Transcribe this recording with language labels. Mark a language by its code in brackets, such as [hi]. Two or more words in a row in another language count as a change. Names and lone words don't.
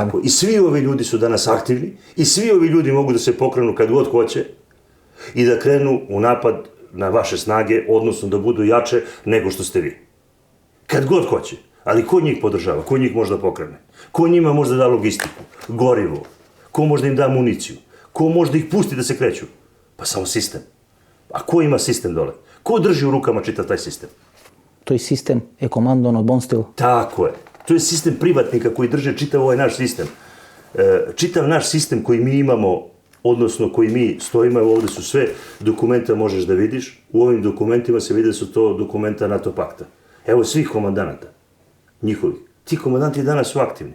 [sr] Tako, i svi ovi ljudi su danas aktivni i svi ovi ljudi mogu da se pokrenu kad god hoće i da krenu u napad na vaše snage, odnosno da budu jače nego što ste vi. Kad god hoće. Ali ko njih podržava? Ko njih možda pokrene? Ko njima možda da logistiku, gorivo? Ko možda im da municiju? Ko možda ih pusti da se kreću? Pa samo sistem. A ko ima sistem dole? Ko drži u rukama čitav taj sistem? [mk] Тој систем е командон од Бонстил. [sr] Tako je. To je sistem privatnika koji drže čitav ovaj naš sistem. Čitav naš sistem koji mi imamo, odnosno koji mi stojimo, evo ovde su sve dokumenta, možeš da vidiš. U ovim dokumentima se vidi da su to dokumenta NATO pakta. Evo svih komandanata njihovih. Ti komandanti danas su aktivni.